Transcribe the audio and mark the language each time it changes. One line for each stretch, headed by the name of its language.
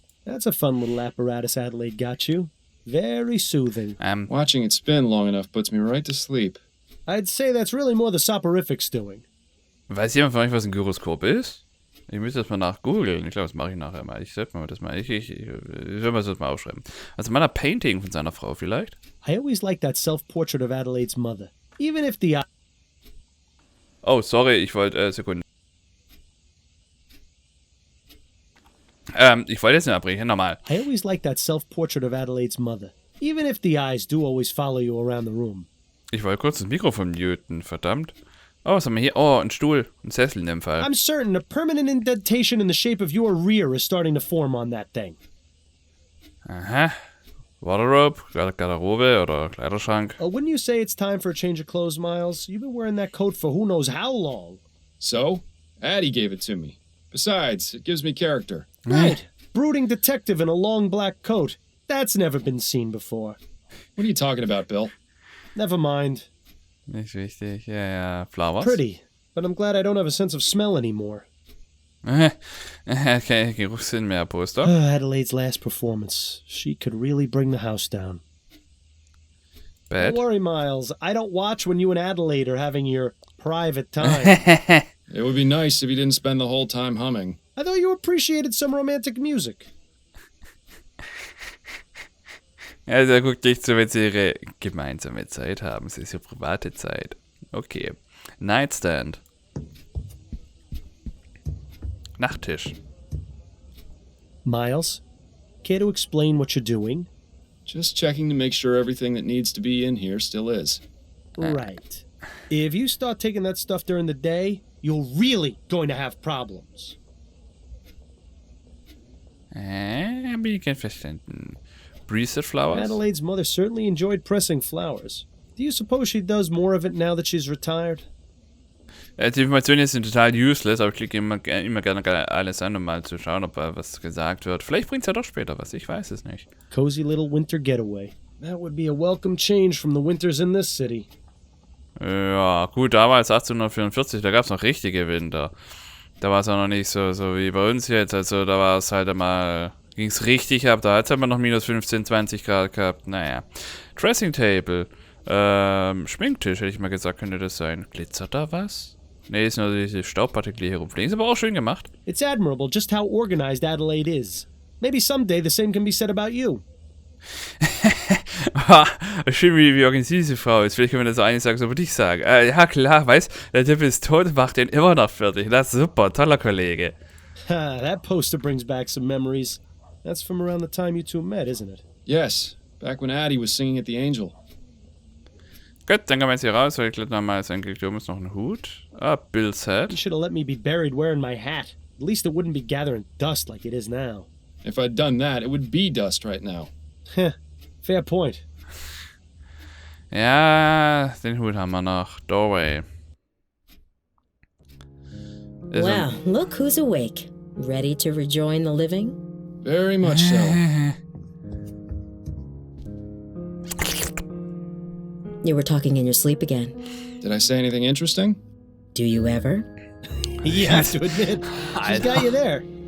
English: That's a fun little apparatus Adelaide got you. Very soothing. Watching it spin long enough puts me right to sleep. I'd say that's really more the soporifics doing.
German: Weiß jemand von euch, was ein Gyroskop ist? Ich müsste das mal nachgoogeln. Ich glaube, das mache ich nachher mal. Ich sollte mal das mal. Ich will mal das mal aufschreiben. Also mal ein Painting von seiner Frau vielleicht?
English: I always liked that self-portrait of Adelaide's mother. Even if the... Oh, sorry,
German: ich wollte... Sekunde. Ich wollte jetzt nicht abbrechen, nochmal.
English: I always liked that self-portrait of Adelaide's mother. Even if the eyes do always follow you around the room.
German: Ich wollte kurz das Mikrofon muten, verdammt. Oh, was haben wir hier? Oh, ein Stuhl, ein Sessel in dem Fall.
English: I'm certain a permanent indentation in the shape of your rear is starting to form on that thing. Aha.
German: Wardrobe, Garderobe oder Kleiderschrank.
English: Wouldn't you say it's time for a change of clothes, Miles? You've been wearing that coat for who knows how long. So? Addie gave it to me. Besides, it gives me character. Right. Brooding detective in a long black coat. That's never been seen before. What are you talking about, Bill? Never mind.
German: Nicht wichtig. Ja, Flowers.
English: Pretty, but I'm glad I don't have a sense of smell anymore.
German: Okay, Geruchssinn mehr, Poster.
English: Adelaide's last performance. She could really bring the house down. Bad. Don't worry, Miles. I don't watch when you and Adelaide are having your private time. It would be nice if you didn't spend the whole time humming. I thought you appreciated some romantic music.
German: Also er guckt nicht so, wenn sie ihre gemeinsame Zeit haben. Es ist ja private Zeit. Okay. Nightstand. Nachttisch.
English: Miles, care to explain what you're doing? Just checking to make sure everything that needs to be in here still is. Right. If you start taking that stuff during the day, you're really going to have problems.
German: Hab ich kein verstanden.
English: Breezer Flowers? Adelaide's mother certainly enjoyed pressing flowers. Do you suppose she does more of it now that she's retired?
German: Die Informationen sind total useless, aber ich klicke immer gerne alles an, um mal zu schauen, ob was gesagt wird. Vielleicht bringt es ja doch später was, ich weiß es nicht.
English: Cozy little winter getaway. That would be a welcome change from the winters in this city.
German: Ja, gut, damals 1844, da gab es noch richtige Winter. Da war es auch noch nicht so wie bei uns jetzt, also da war es halt einmal, ging es richtig ab, da hat es halt mal noch minus 15, 20 Grad gehabt, naja. Dressing Table, Schminktisch, hätte ich mal gesagt, könnte das sein. Glitzert da was? Ne, ist nur diese Staubpartikel hier rumfliegen, ist aber auch schön gemacht.
English: It's admirable just how organized Adelaide is. Maybe someday the same can be said about you.
German: Schön, wie organisiert diese Frau ist. Vielleicht können wir das so eigentlich sagen, so würde ich sagen. Ja, klar, weißt, der Typ ist tot, macht den immer noch fertig. Das ist super, toller Kollege.
English: That poster brings back some memories. That's from around the time you two met, isn't it? Yes, back when Addie was singing at the Angel.
German: Gut, dann gehen wir jetzt hier raus, weil ich glaube nochmal sein Glück, da oben ist noch ein Hut.
English: Bill's Hat. You should have let me be buried wearing my hat. At least it wouldn't be gathering dust like it is now. If I'd done that, it would be dust right now. Fair point.
German: Ja, den Hut haben wir noch. Doorway.
English: Well, look who's awake. Ready to rejoin the living? Very much so. You were talking in your sleep again. Did I say anything interesting? Do you ever? You have to admit, she's got you there.